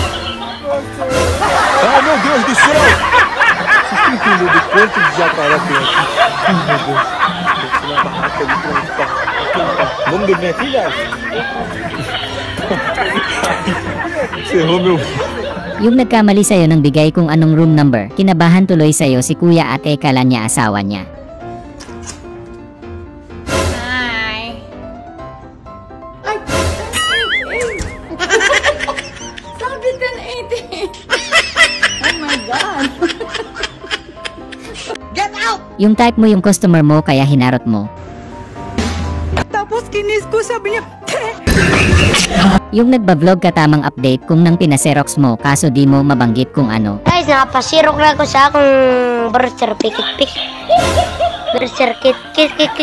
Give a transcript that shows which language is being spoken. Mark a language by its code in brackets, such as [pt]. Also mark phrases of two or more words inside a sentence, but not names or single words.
[pt] Meu Deus do céu! Filho de quantos jacaré Vamos dormir aqui, já? Cerrou meu... [tl] Yung nagkamali sa'yo ng bigay kung anong [en] room number, [tl] kinabahan tuloy sa'yo si kuya at kala niya asawa niya. Hi. Ay, 1088. Sabi 1088. [en] Oh my God. Get out! [tl] Yung type mo yung customer mo kaya hinarot mo. Tapos kinis ko, sabi niya, Yung nagba-vlog ka tamang update kung nang pinaserox mo kaso di mo mabanggit kung ano. Guys, nakapasirok na ako sa akong [en] birth certificate. Birth certificate.